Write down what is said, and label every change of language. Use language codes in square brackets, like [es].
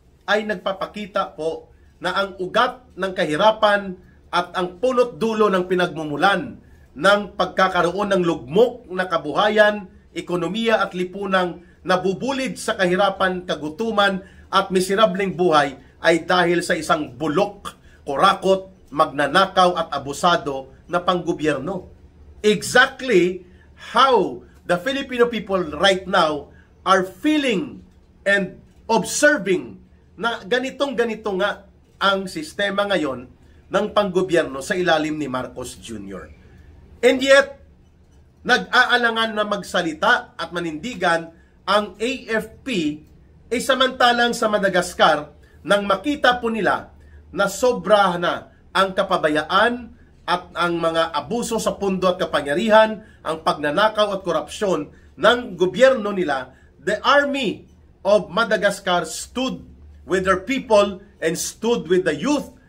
[tl] ay nagpapakita po na ang ugat ng kahirapan at ang punot dulo ng pinagmumulan ng pagkakaroon ng lugmok na kabuhayan, ekonomiya at lipunang nabubulid sa kahirapan, kagutuman at miserableng buhay ay dahil sa isang bulok, kurakot, magnanakaw at abusado na panggobyerno. [en] Exactly how the Filipino people right now are feeling and observing [tl] na ganito nga ang sistema ngayon ng panggobyerno sa ilalim ni Marcos Jr. And yet, nag-aalangan na magsalita at manindigan ang AFP samantalang sa Madagascar nang makita po nila na sobra na ang kapabayaan at ang mga abuso sa pundo at kapangyarihan, ang pagnanakaw at korupsyon ng gobyerno nila, [en] the Army of Madagascar stood with their people and stood with the youth.